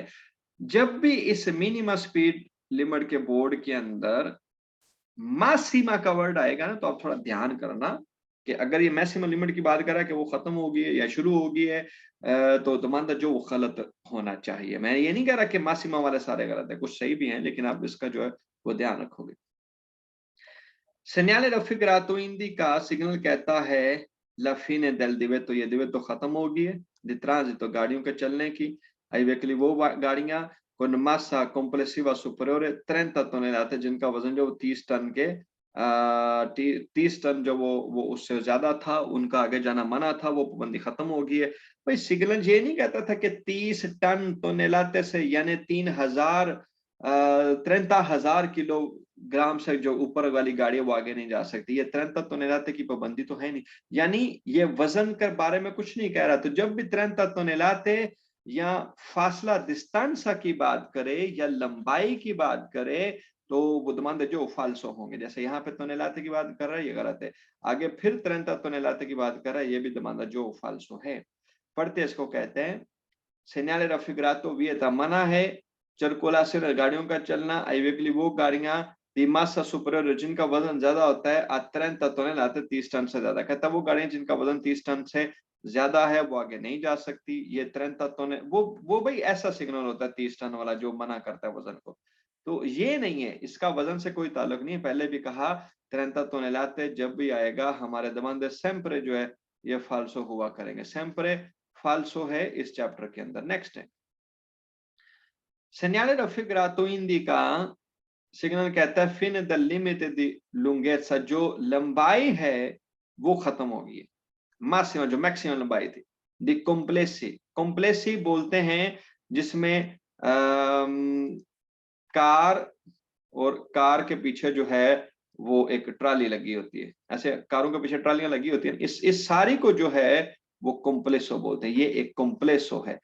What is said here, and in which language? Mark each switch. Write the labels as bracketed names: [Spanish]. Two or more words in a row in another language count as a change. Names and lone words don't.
[Hindi] जब भी इस मिनिमम स्पीड लिमिट के बोर्ड के अंदर मासिमा का वर्ड आएगा ना, तो आप थोड़ा ध्यान करना कि अगर ये मैक्सिमम लिमिट की बात कर रहा है कि वो खत्म हो गई है या शुरू हो गई है, तो तुम्हारा जो वो गलत होना चाहिए। मैं ये नहीं कह रहा कि मासिमा वाले सारे गलत है, कुछ सही भी हैं, लेकिन आप इसका जो है वो ध्यान रखोगे। [Italian] segnale raffigurato indica, [Hindi] सिग्नल कहता है [Italian] la fine del divieto, [Hindi] ये दिवेतो खत्म हो गई है, [Italian] di transito, [Hindi] गाड़ियों के चलने की, [Italian] ai veicoli [Hindi] वो गाड़ियां [Italian] con massa complessiva superiore [Hindi] 30 टन, जिनका वजन जो 30 टन के 30 टन जो वो उससे ज्यादा था, उनका आगे जाना मना था, वो पाबंदी खत्म हो गई है। भाई सिग्नल ये नहीं कहता था कि 30 टन टोनेलाते से यानी 30,000 किलोग्राम से जो ऊपर वाली गाड़ी वो आगे नहीं जा सकती। ये 30 टोनेलाते की पाबंदी तो है नहीं, यानी ये वजन के बारे में कुछ नहीं कह रहा। तो जब भी 30 टोनेलाते या फासला डिस्टेंसा की बात करे या लंबाई की बात करे, तो वो दमांद जो फाल्सो होंगे। जैसे यहाँ पे टोनेलाते की बात कर रहा है, ये गलत है। आगे फिर 30 टोनेलाते की बात कर रहा है, ये भी दमांदा जो फाल्सो है। पढ़ते इसको कहते हैं [Italian] segnale raffigurato vieta, [Hindi] मना है circolazione गाड़ियों का चलना [Italian] ai veicoli [Hindi] वो गाड़ियां [Italian] di massa superiore [Hindi] जिनका वजन ज्यादा होता है [Italian] a 30 tonnellate [Hindi] 30 टन से ज्यादा, कहता है वो गाड़ियां जिनका वजन 30 टन से ज्यादा है वो आगे नहीं जा सकती। ये 30 टन वो भाई ऐसा सिग्नल होता है 30 टन वाला जो मना करता है वजन को। तो ये नहीं है, इसका वजन से कोई ताल्लुक नहीं है। पहले भी कहा 30 tonnellate जब भी आएगा हमारे [Italian] domande sempre [Hindi] जो है ये फाल्सो हुआ करेंगे, sempre फाल्सो है इस चैप्टर के अंदर। नेक्स्ट है [Italian] segnale raffigurato indica, [Hindi] सिग्नल कहता है [Italian] fine del limite di lunghezza, [Hindi] जो लंबाई है वो खत्म हो गई है, मासिमा जो मैक्सिमम लंबाई थी। द कॉम्प्लेसी, कॉम्प्लेसी बोलते हैं जिसमें कार और कार के पीछे जो है वो एक ट्राली लगी होती है, ऐसे कारों के पीछे ट्रालियां लगी होती है, इस सारी को जो है वो कॉम्प्लेसो बोलते हैं, ये एक कॉम्प्लेसो है।